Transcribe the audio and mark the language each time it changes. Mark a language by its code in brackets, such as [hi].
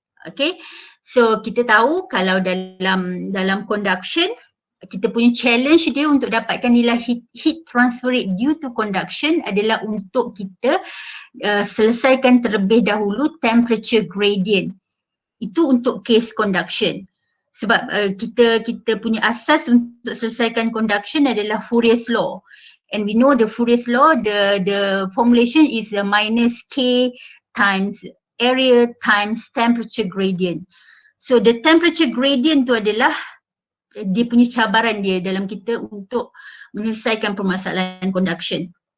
[ms] Okay, so kita tahu kalau dalam conduction kita punya challenge dia untuk dapatkan nilai heat transfer rate due to conduction adalah untuk kita selesaikan terlebih dahulu temperature gradient. Itu untuk case conduction. Sebab kita punya asas untuk selesaikan conduction adalah Fourier's law. [en] And we know the Fourier's law, the formulation is a minus K times area times temperature gradient. [ms] So the temperature gradient tu adalah dia punya cabaran dia dalam kita untuk menyelesaikan permasalahan conduction.